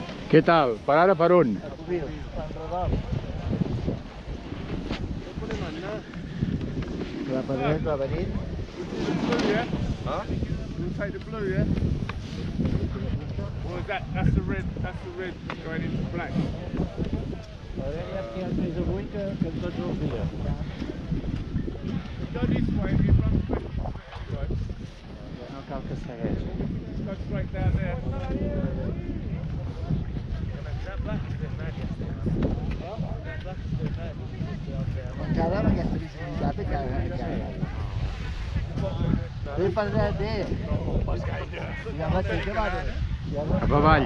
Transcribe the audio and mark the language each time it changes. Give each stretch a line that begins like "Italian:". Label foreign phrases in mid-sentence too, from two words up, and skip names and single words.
Catalan: Què tal? Per ara per on? La Pedret va venir.
English: Huh? We'll take the blue, yeah? Or is that's the red going into black. Go this way, if you run straight into it anyway.
Catalan: No cal que segueixi.
English: Go straight down there.
Catalan: Encara amb aquesta visibilitat encara. Bé, Pedret, bé. Ja va ser que va bé. Cap avall.